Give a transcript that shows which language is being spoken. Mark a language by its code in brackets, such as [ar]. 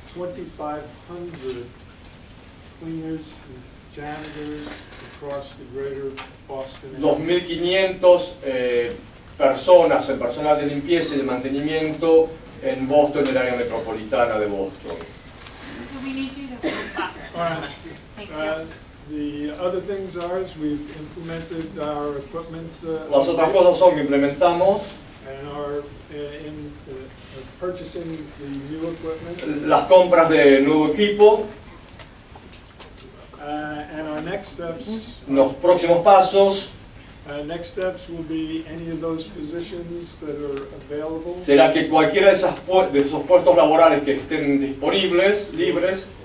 [en] 2,500 cleaners and janitors across the greater Boston area. [es] 2.500 personas en personal de limpieza y de mantenimiento en Boston, en el área metropolitana de Boston. [en] Do we need you to move back? All right. Thank you. The other things are is we've implemented our equipment [es] Las otras cosas son que implementamos [en] and are in purchasing the new equipment. [es] las compras de nuevo equipo, [en] And our next steps [es] los próximos pasos. [en] next steps will be any of those positions that are available [es] Será que cualquiera de esos puestos laborales que estén disponibles, libres,